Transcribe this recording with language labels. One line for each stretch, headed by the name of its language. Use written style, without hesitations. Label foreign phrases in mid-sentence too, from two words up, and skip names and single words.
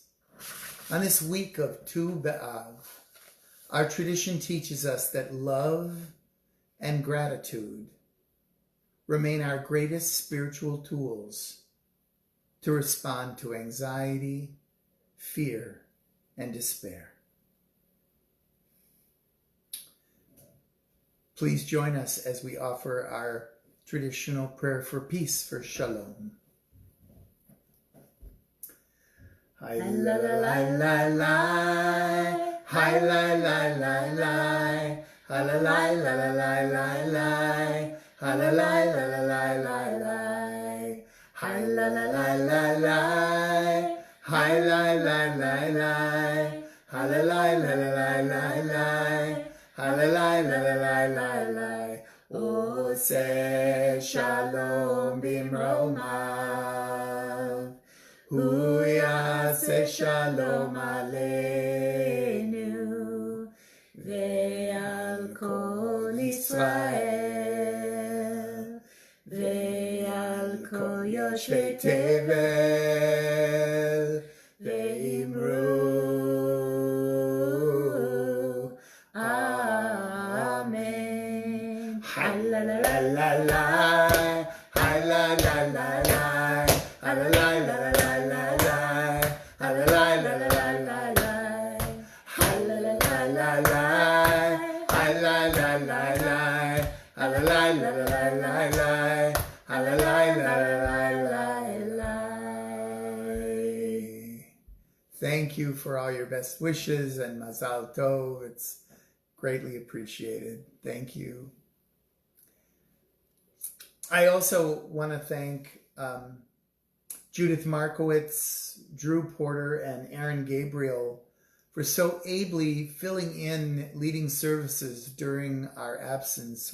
English: On this week of Tu B'Av, our tradition teaches us that love and gratitude remain our greatest spiritual tools to respond to anxiety, fear, and despair. Please join us as we offer our traditional prayer for peace, for shalom. Hi la la la la la, hi la la la la, hi la la la la la la, hi la la la la la la, hi la la la la la, hi la la la la, hi la la la la la la. Halalai, lalai, lalai,
Hebrew: עושה שלום במרומיו, הוא יעשה שלום עלינו, ועל כל ישראל, ועל כל יושבי תבל, ve'imru, la la la la la, hi la la la la, hi la la la la la la, hi la la la la la la, hi la la la la la, hi la la la la, hi la la la la la la, hi la la la la la.
English: Thank you for all your best wishes and
Hebrew: מזל טוב.
English: It's greatly appreciated. Thank you. I also want to thank Judith Markowitz, Drew Porter, and Aaron Gabriel for so ably filling in leading services during our absence.